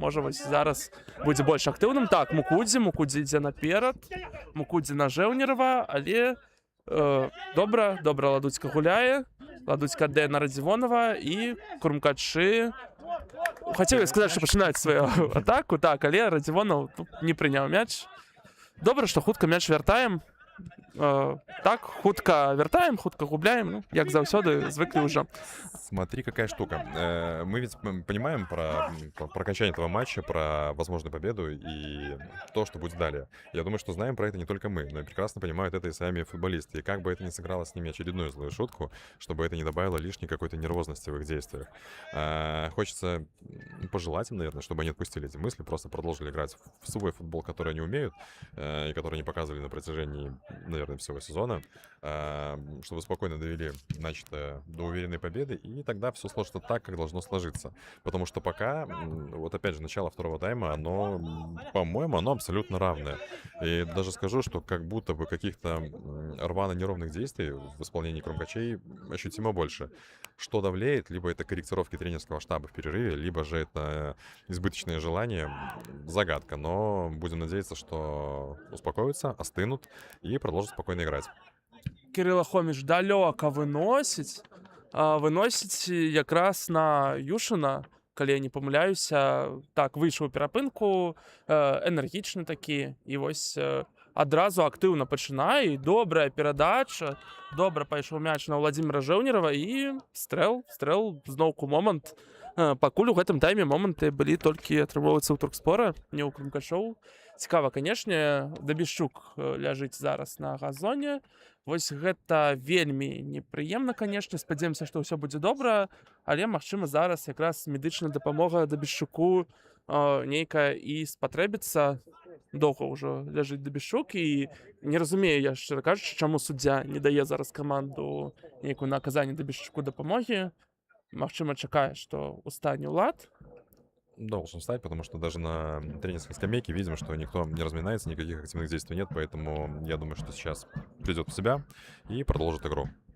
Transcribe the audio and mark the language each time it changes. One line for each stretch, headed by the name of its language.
Belarusian: Можа, вось зараз будзе больш актыўным. Так, Мукудзі ідзе наперад, Мукудзі на Жэўнерава, але добра Ладуцька гуляе, Ладуцька аддае на Радзівонава, і крумкачы хацеў я сказаць, што пачынаюць сваю атаку, так, але Радзівонаў не прыняў мяч. Добра, што хутка мяч вяртаем. Так, хутка вяртаем, хутка губляем, ну, як заўсёды, звыклі ўжо.
Russian: Смотри, какая штука. Мы ведь понимаем про окончание этого матча, про возможную победу и то, что будет далее. Я думаю, что знаем про это не только мы, но и прекрасно понимают это и сами футболисты. И как бы это ни сыграло с ними очередную злую шутку, чтобы это не добавило лишней какой-то нервозности в их действиях. Хочется пожелать им, наверное, чтобы они отпустили эти мысли, просто продолжили играть в свой футбол, который они умеют, и который они показывали на протяжении, наверное, всего сезона, чтобы спокойно довели начатое до уверенной победы, и тогда все сложится так, как должно сложиться. Потому что пока, вот опять же, начало второго тайма, оно, по-моему, оно абсолютно равное. И даже скажу, что как будто бы каких-то рвано-неровных действий в исполнении крумкачей ощутимо больше. Что давлеет, либо это корректировки тренерского штаба в перерыве, либо же это избыточное желание, загадка. Но будем надеяться, что успокоятся, остынут и продолжат спокойно играть.
Belarusian: Кирило Хоміч далёка выносіць якраз на Юшина, калі я не памыляюся. Так, выйшаў у перапынку, энергічны такі, і вось адразу актыўна пачынае, і добрая перадача, добра пайшоў мяч на Владзіміра Жэўнерава, і стрэл, зноўку момант. Пакуль у гэтым тайме моманты былі толькі атрымоўвацца ў Туркспора, не ў крумкачоў. Цікава, канешне, Дабішчук ляжыць зараз на газоне. Вось гэта вельмі непрыемна, канешне. Спадзяёмся, што ўсё будзе добра, але, магчыма, зараз якраз медычная дапамога Дабішчуку нейкая і спатрэбіцца. Доўга ўжо ляжыць Дабішчук, і не разумею я, шчыра кажучы, чаму суддзя не дае зараз каманду нейкую на аказанне Дабішчуку дапамогі. Магчыма, чакае, што устане ўлад.
Russian: Должен встать, потому что даже на тренерской скамейке видим, что никто не разминается, никаких активных действий нет, поэтому я думаю, что сейчас придет в себя и продолжит игру.